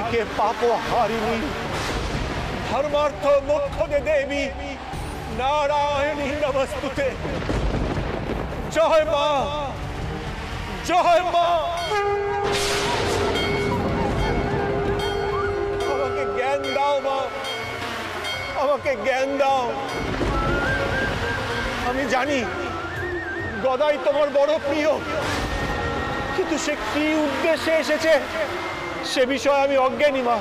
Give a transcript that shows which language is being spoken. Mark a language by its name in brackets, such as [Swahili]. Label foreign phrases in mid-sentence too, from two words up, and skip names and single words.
[Sanskrit] के पापो हारिणी, धर्मार्थ मोक्ष दे देवी, नारायणी नमस्तुते। [Bangla] জয় মা, জয় মা। আমাকে জ্ঞান দাও মা, আমাকে জ্ঞান দাও। আমি জানি গদাই তোমার বড় প্রিয়, কিন্তু সে কি উদ্দেশ্যে এসেছে সে বিষয়ে আমি অজ্ঞানী মা।